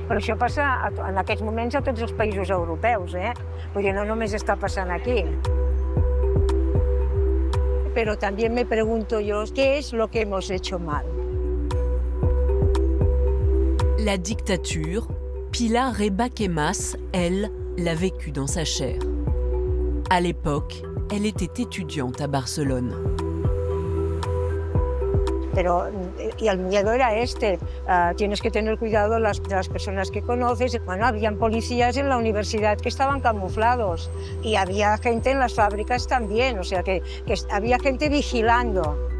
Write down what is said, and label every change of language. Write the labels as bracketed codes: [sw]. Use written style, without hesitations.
[ca] Però això passa en aquests moments a tots els països europeus, Vull dir, no només està passant aquí. [es] Pero también me pregunto yo, ¿qué es lo que hemos hecho mal? [fr] La dictature, Pilar Rebaquemas, elle, l'a vécue dans sa chair. À l'époque, elle était étudiante à Barcelone. [es] Pero y el miedo era tienes que tener cuidado de las personas que conoces. Bueno, habían policías en la universidad que estaban camuflados y había gente en las fábricas también, o sea que había gente vigilando.